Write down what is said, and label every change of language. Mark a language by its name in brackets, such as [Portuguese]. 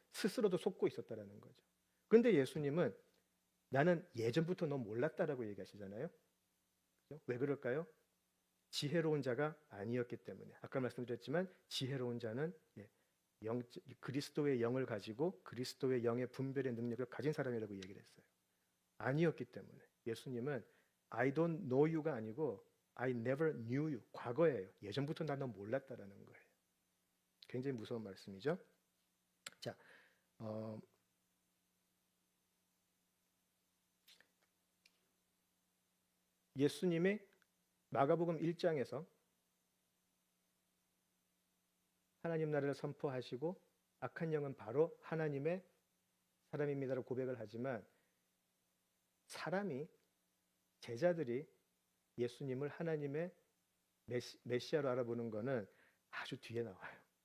[Korean] 스스로도 속고 있었다라는 거죠. 그런데 예수님은 나는 예전부터 너 몰랐다라고 얘기하시잖아요. 왜 그럴까요? 지혜로운 자가 아니었기 때문에. 아까 말씀드렸지만 지혜로운 자는 그리스도의 영을 가지고 그리스도의 영의 분별의 능력을 가진 사람이라고 얘기를 했어요. 아니었기 때문에 예수님은 [English] I don't know you [Korean] 가 아니고 [English] I never knew you. [Korean] 과거예요. 예전부터 나 너 몰랐다라는 거예요. 굉장히 무서운 말씀이죠. 자, 예수님이 마가복음 1장에서 하나님 나라를 선포하시고 악한 영은 바로 하나님의 사람입니다라고 고백을 하지만 사람이 제자들이 예수님을 하나님의 메시아로 알아보는 것은 아주 뒤에 나와요.